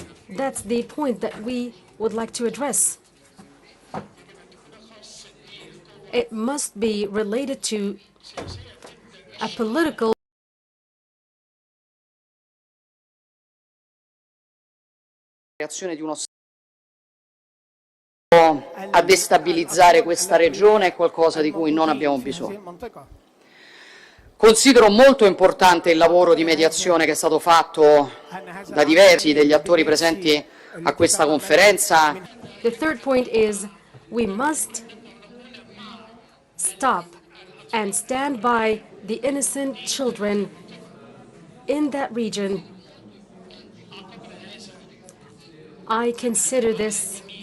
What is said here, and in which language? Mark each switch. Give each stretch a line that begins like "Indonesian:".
English: That's the point that we would like to address. It must be related to a political
Italian: reazione di uno Stato a destabilizzare questa regione è qualcosa di cui non abbiamo bisogno. Considero molto importante il lavoro di mediazione che è stato fatto da diversi degli attori presenti a questa conferenza.
English: The third point is we must stop and stand by the innocent children in that region. I consider this